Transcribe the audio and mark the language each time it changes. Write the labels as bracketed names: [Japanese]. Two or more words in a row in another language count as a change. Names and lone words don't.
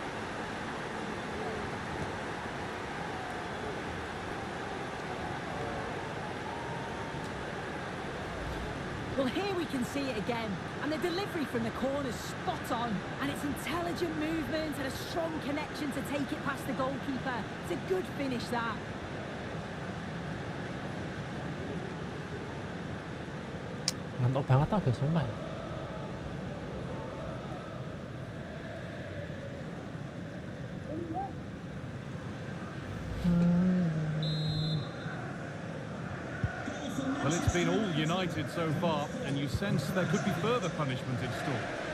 [English] Well, here we can see it again, and the delivery from the corner is spot on, and it's intelligent movement and a strong connection to take it past the goalkeeper. It's a good finish, that. [Indonesian] Mantap banget tau guys, sumpah. [English] Well, it's been all United so far, and you sense there could be further punishment in store.